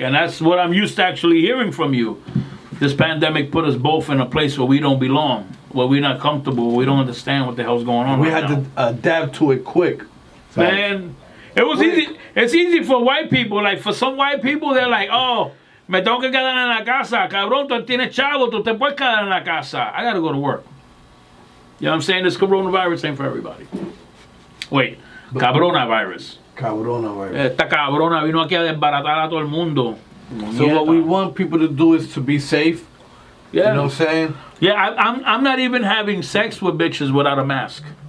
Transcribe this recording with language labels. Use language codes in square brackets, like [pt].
[en] And that's what I'm used to actually hearing from you. This pandemic put us both in a place where we don't belong, where we're not comfortable, we don't understand what the hell's going on. We had to adapt to it quick. Man, It was easy. It's easy for white people. Like for some white people, they're like, oh, [es] me tengo que quedar en la casa. Cabrón, tú tienes chavo, tú te puedes quedar en la casa. [en] I gotta go to work. You know what I'm saying? This coronavirus ain't for everybody. [es] Wait, cabronavirus. Cabronavirus. Esta cabrona vino aquí a desbaratar a todo el mundo. [en] So what we want people to do is to be safe. Yeah. You know what I'm saying? Yeah, I'm not even having sex with bitches without a mask.